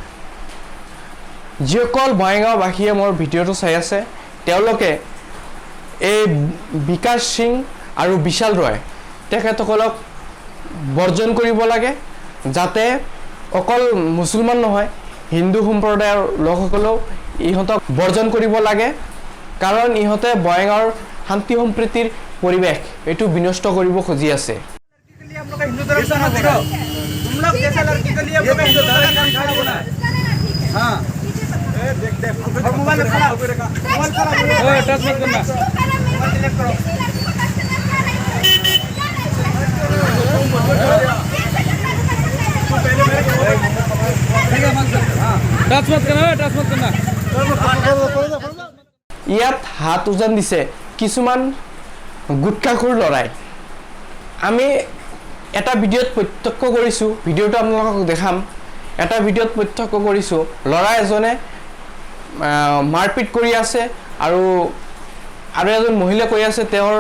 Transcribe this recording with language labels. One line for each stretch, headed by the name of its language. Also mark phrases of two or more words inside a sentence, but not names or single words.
Assamese: যিসকল বঙাইগাঁওবাসীয়ে মোৰ ভিডিঅ'টো চাই আছে তেওঁলোকে এই বিকাশ সিং আৰু বিশাল ৰয় তেখেতসকলক বৰ্জন কৰিব লাগে যাতে অকল মুছলমান নহয় হিন্দু সম্প্ৰদায়ৰ লোকসকলেও ইহঁতক বৰ্জন কৰিব লাগে কাৰণ ইহঁতে বঙাইগাঁৱৰ শান্তি সম্প্ৰীতিৰ পৰিৱেশ এইটো বিনষ্ট কৰিব খুজি আছে
Hindi: हम लोग का हिंदू धर्म से मत दिखाओ तुम लोग जैसा लड़की के लिए हम लोग का हिंदू धर्म का खाना बना है हां देख देख और मोबाइल खड़ा मोबाइल खड़ा ओए टच मत करना मोबाइल डिलीट करो टच मत करना
Assamese: ইয়াত হাত উজান দিছে কিছুমান গুটখাখোৰ ল'ৰাই আমি এটা ভিডিঅ'ত প্ৰত্যক্ষ কৰিছোঁ ভিডিঅ'টো আপোনালোকক দেখাম এটা ভিডিঅ'ত প্ৰত্যক্ষ কৰিছোঁ ল'ৰা এজনে মাৰপিট কৰি আছে আৰু এজন মহিলা কৈ আছে তেওঁৰ